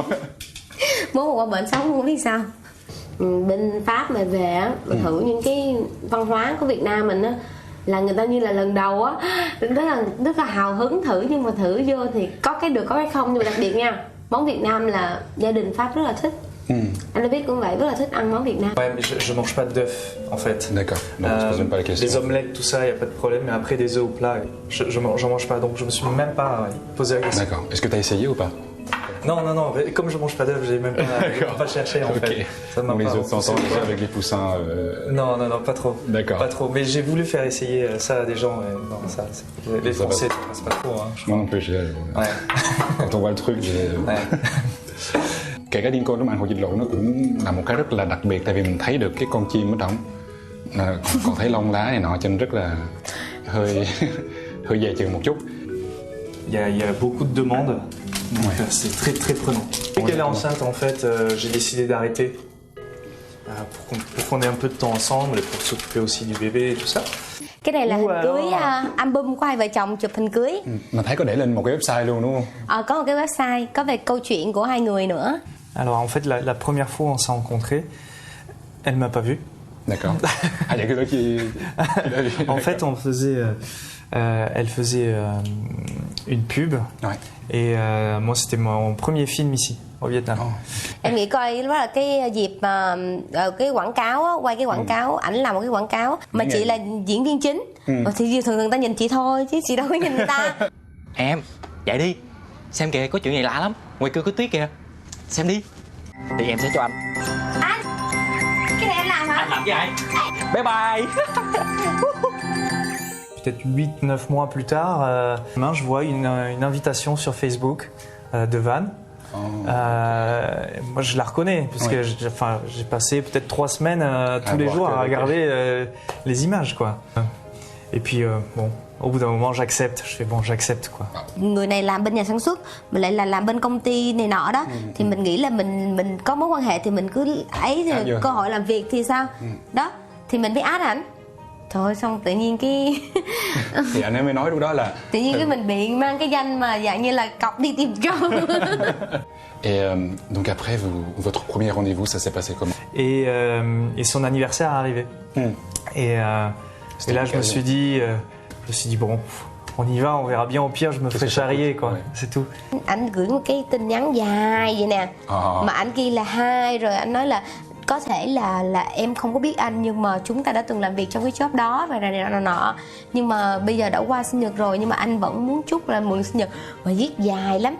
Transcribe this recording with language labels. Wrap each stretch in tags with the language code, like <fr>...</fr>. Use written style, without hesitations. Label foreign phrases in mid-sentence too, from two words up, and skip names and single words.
<vi>Muốn một qua bệnh sống không biết sao. Bên Pháp mà về á, mà thử những cái văn hóa của Việt Nam mình á, là người ta như là lần đầu á, rất là hào hứng thử, nhưng mà thử vô thì có cái được có cái không. Nhưng mà đặc biệt nha, món Việt Nam là gia đình Pháp rất là thích. Anh David cũng vậy, rất là thích ăn món Việt Nam.</vi> <fr>Ouais, mais je mange pas d'œufs en fait. D'accord. Donc je pose même pas la question. Les omelettes, tout ça, y a pas de problème. Mais après des œufs au plat, j'en mange pas. Donc je me suis même pas posé la question. D'accord. Est-ce que tu as essayé ou pas? Non. Comme je mange pas d'œufs, j'ai même pas cherché en fait. Ça m'a les pas autres s'entendent déjà avec les poussins. Non, pas trop. D'accord. Pas trop. Mais j'ai voulu faire essayer ça à des gens. Non, ça, les Français, ça passe pas trop. Hein, Moi non plus. Quand on voit le truc,</fr> <vi>Kể cả Lincoln lúc ăn hồ vịt lộn nó cũng là một cái rất là đặc biệt, tại vì mình thấy được cái con chim ở trong, còn thấy lông lá này nọ cho nên rất là hơi dè chừng một chút.</vi> <fr>Il y a beaucoup de demandes, donc c'est très prenant. Dès qu'elle est enceinte, en fait, j'ai décidé d'arrêter pour qu'on ait un peu de temps ensemble et pour s'occuper aussi du bébé et tout ça.</fr> <vi>Cái này là hình cưới, album của hai vợ chồng chụp hình cưới. Mà thấy có để lên một cái website luôn đúng không? Có một cái website có về câu chuyện của hai người nữa.</vi> <fr>Alors en fait, la première fois on s'est rencontrés, elle m'a pas vu. D'accord. Il y a que toi qui l'as vu. En fait, elle faisait une pub. Ouais. Et moi, c'était mon premier film ici, au Vietnam.</fr> <vi>Em nghĩ coi lúc đó là cái dịp mà cái quảng cáo á, quay cái quảng cáo, ảnh làm một cái quảng cáo mà chị là diễn viên chính. Thì thường người ta nhìn chị thôi chứ chị đâu có nhìn người ta. Em, dậy đi. xem kìa, có chuyện gì lạ lắm. Ngoài kia có tuyết kìa. Xem đi. Thì em sẽ cho anh. Anh, cái này anh làm hả? Anh làm với ai?</vi> <en>Bye bye.</en> <fr>Peut-être 8-9 mois plus tard, demain, je vois une invitation sur Facebook de Van. Moi, je la reconnais, puisque j'ai passé peut-être 3 semaines tous les jours à regarder les images, quoi. Et puis, bon, au bout d'un moment, j'accepte. Je fais bon, j'accepte, quoi.</fr> <vi>Người này làm bên nhà sản xuất, mình lại là làm bên công ty này nọ đó, thì mình nghĩ là mình có mối quan hệ thì mình cứ ấy thì cơ hội làm việc thì sao? Đó, thì mình mới add ảnh. Thôi xong tự nhiên cái thì anh ấy mới nói lúc đó là tự nhiên cái mình bị mang cái danh mà dạng như là cọc đi tìm trâu.</vi> <fr>Et donc après votre premier rendez-vous ça s'est passé comment? Et son anniversaire est arrivé. Et là je me suis dit bon, on y va, on verra bien, au pire je me ferai charrier quoi, c'est tout.</fr> <vi>Anh gửi một cái tin nhắn dài vậy nè, mà anh ghi là hi, rồi anh nói là có thể là em không có biết anh nhưng mà chúng ta đã từng làm việc trong cái job đó và này nọ, nhưng mà bây giờ đã qua sinh nhật rồi nhưng mà anh vẫn muốn chúc là mừng sinh nhật, và viết dài lắm.</vi>